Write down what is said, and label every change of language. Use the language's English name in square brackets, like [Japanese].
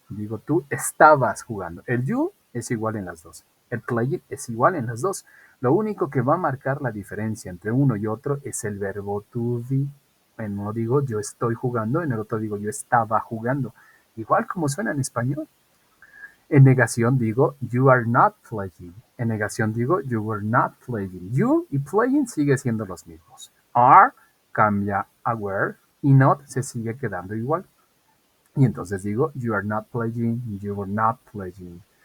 [Spanish] Digo, tú estabas jugando. El you es igual en las dos. El playing es igual en las dos. Lo único que va a marcar la diferencia entre uno y otro es el verbo to be. En uno digo, yo estoy jugando, en el otro digo, yo estaba jugando. Igual como suena en español. [English] En negación digo, you are not playing. [Spanish] En negación digo, you were not playing. You y playing sigue siendo los mismos. Are cambia a were y not se sigue quedando igual. [English] Y entonces digo, you are not playing, you were not playing.